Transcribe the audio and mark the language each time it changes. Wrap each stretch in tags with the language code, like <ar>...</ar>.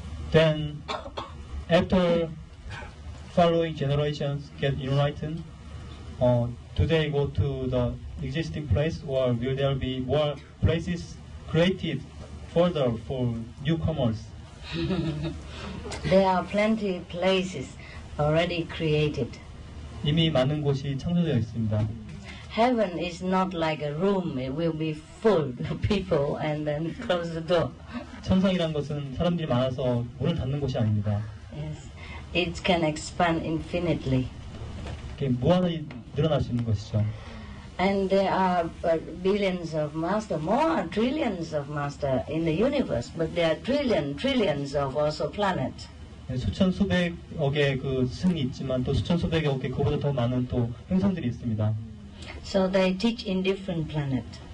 <en>then after following generations get enlightened, do they go to the existing place, or will there be more places created further for newcomers? There are plenty places already created.</en> <ko>이미 많은 곳이 창조되어 있습니다.</ko> <en>Heaven is not like a room. It will be full of people and then close the door.</en> <ko>천상이란 것은 사람들이 많아서 문을 닫는 곳이 아닙니다.</ko> <en>Yes, it can expand infinitely.</en> <ko>이렇게 무한히 늘어날 수 있는 것이죠.</ko> <en>And there are billions of master, more trillions of master in the universe, but there are trillions of also planets.</en> <ko>수천 수백억의 그 스승이 있지만 또 수천 수백억의 그보다 더 많은 또 행성들이 있습니다.</ko> <en>So they teach in different planets.</en>